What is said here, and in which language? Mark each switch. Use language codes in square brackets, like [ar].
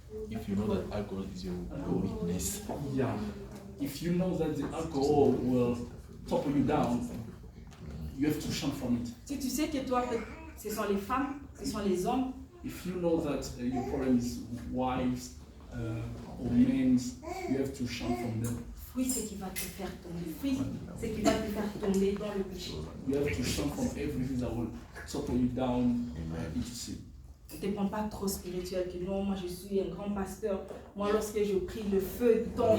[en] If you know that alcohol is your weakness, yeah, if you know that the alcohol will topple you down, you have to shun from it. [fr] Si tu sais que toi ce sont les femmes, ce sont les hommes, [en] If you know that your problem is wives or men, you have to shun from them. [fr] fuis ce qui va te faire tomber, fuis ce qui va te faire tomber dans le péché. [en] You have to shun from everything that will topple you down into sin. [fr] Ne te prends pas trop spirituel, que non, moi je suis un grand pasteur, moi lorsque je prie le feu tombe.